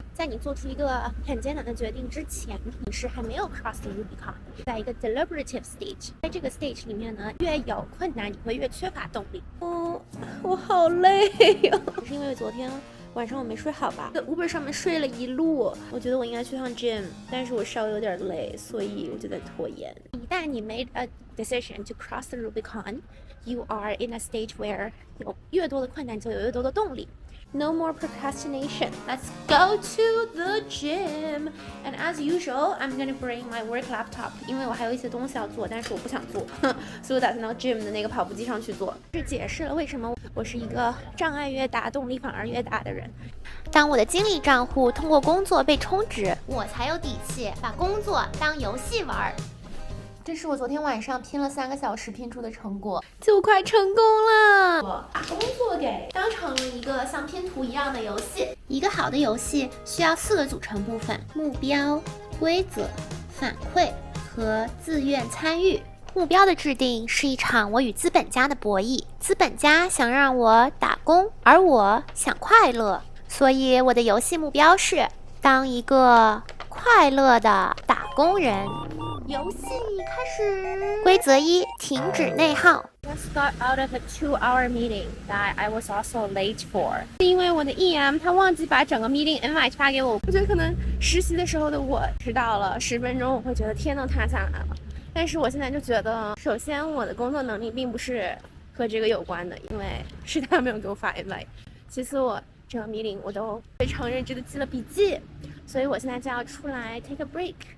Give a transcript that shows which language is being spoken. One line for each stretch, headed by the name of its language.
Chinese: 在你做出一个很艰难的决定之前，你是还没有
English: cross the Rubicon，
Chinese: 在一个 deliberative stage。在这个 stage 里面呢，越有困难，你会越缺乏动力。我好累哟、是因为昨天晚上我没睡好吧，在 Uber 上面睡了一路。我觉得我应该去趟 gym， 但是我稍微有点累，所以我就在拖延。一旦你
English: made a decision to cross the Rubicon， you are in a stage where
Chinese: 有越多的困难就有越多的动力。
English: No more procrastination. Let's go to the gym. And as usual, I'm gonna bring my work laptop.
Chinese: 因为我还有一些东西要做，但是我不想做，所以我打算到 gym 的那个跑步机上去做。这解释了为什么我是一个障碍越大，动力反而越大的人。当我的精力账户通过工作被充值，我才有底气把工作当游戏玩。这是我昨天晚上拼了3个小时拼出的成果，就快成功了。我把工作给当成了一个像拼图一样的游戏。一个好的游戏需要4个组成部分：目标、规则、反馈和自愿参与。目标的制定是一场我与资本家的博弈，资本家想让我打工，而我想快乐，所以我的游戏目标是当一个快乐的打工人。游戏开始。规则1：停止内耗。
English: Just got out of a 2-hour meeting that I was also late for。
Chinese: 因为我的 EM 他忘记把整个 meeting invite 发给我，我觉得可能实习的时候的我迟到了10分钟，我会觉得天都塌下来了。但是我现在就觉得，首先我的工作能力并不是和这个有关的，因为是他没有给我发 invite。其次，我整个 meeting 我都非常认真的记了笔记，所以我现在就要出来
English: take a break。